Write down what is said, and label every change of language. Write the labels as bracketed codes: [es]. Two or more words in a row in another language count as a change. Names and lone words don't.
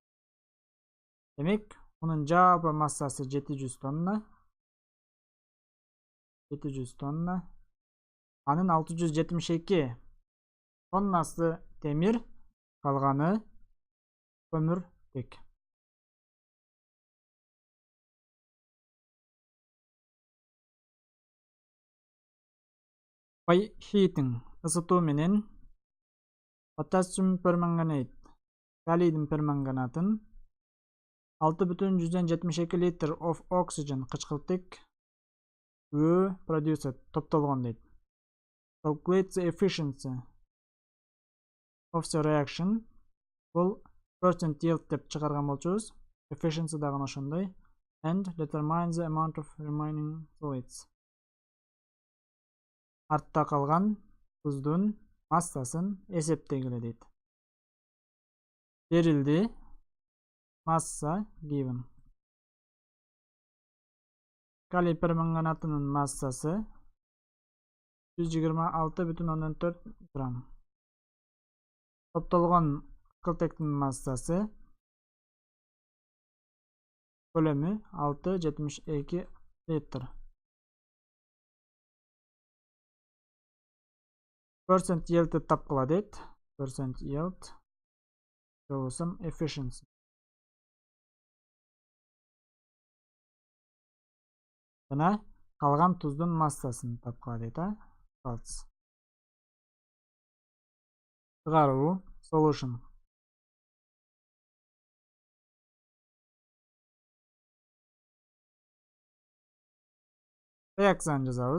[ky] Демек, onun жалпы массасы 700 тонна. 700 тонна. Анын 672 тоннасы темир, калганы көмүртек. [en] By heating, [ky] ысытуу менен [en] potassium permanganate, [ky] калийдин перманганатын 6,72 литр [en] of oxygen [ky] кычкылтык өө produced топтолгон дейт. [en] Calculate the efficiency of the reaction. [ky] Бул [en] percent yield [ky] деп чыгарган болчубуз. Efficiency дагы ошондой. [en] And determine the amount of remaining solids. [ky] Артта калган туздун массасын эсептегиле дейт. Берилди. Масса given. Калий перманганатынын массасы 126,4 грамм. Топтолгон кылтектин массасы көлөмү 6,72 литр. [en] Percent yield [ky] тапкыла дейт. [en] Percent yield [ky] болсом efficiency. Жана калган туздун массасын тапкыла дейт, Salts. Чыгаруу solution. Реакцияны жазабыз.